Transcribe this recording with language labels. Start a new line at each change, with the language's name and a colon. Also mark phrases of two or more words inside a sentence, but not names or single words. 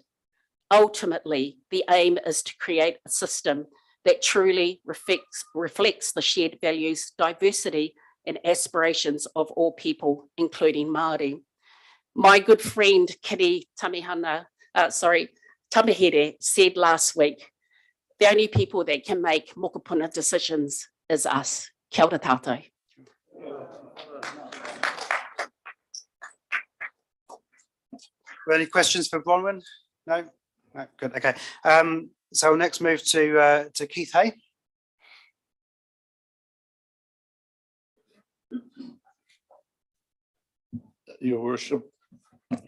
English: Ultimately, the aim is to create a system that truly reflects the shared values, diversity and aspirations of all people, including Māori. My good friend, Kiri Tamihere said last week, the only people that can make mokopuna decisions is us.
Māori: Kia ora tātou.
English: Any questions for Bronwyn? No? No, good, okay. So we'll next move to Keith Hay. Your Worship,